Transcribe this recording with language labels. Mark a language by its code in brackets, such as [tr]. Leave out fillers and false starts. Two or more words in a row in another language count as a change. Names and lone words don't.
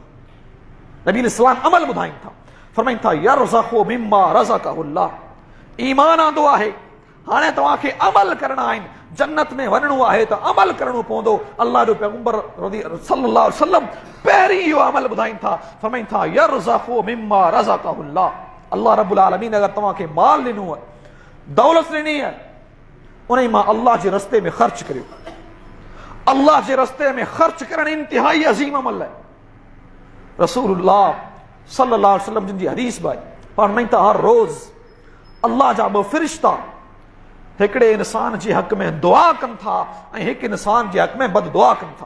[sd] नबी इस्लाम अमल ॿुधाइनि था, फरमाइनि था [ar] يرزق مما رزقه الله. [sd] ईमान आंदो आहे, हाणे तव्हांखे अमल करणा आहिनि। जन्नत में वञणो आहे त अमल करणो पवंदो। अल्लाह जो पैगंबर [ar] صلى الله عليه وسلم [sd] पहिरीं इहो अमल ॿुधाइनि था, फरमाइनि था [ar] يرزق مما رزقه الله. [sd] अल्लाह [ar] رب العالمين [sd] अगर तव्हांखे माल ॾिनो आहे, दौलत ॾिनी आहे, उन मां अल्लाह जे रस्ते में ख़र्च करियो। अल्लाह जे रस्ते में ख़र्च करणु इंतिहाई अज़ीम अमल आहे। रसूलुल्लाह [ar] صلى الله عليه وسلم [sd] जिन जी हदीस बि आहे, फरमाइनि था हर रोज़ अल्लाह जा ॿ फ़रिश्ता हिकिड़े इंसान जे हक़ में दुआ कनि था ऐं हिकु इंसान जे हक़ में बद दुआ कनि था।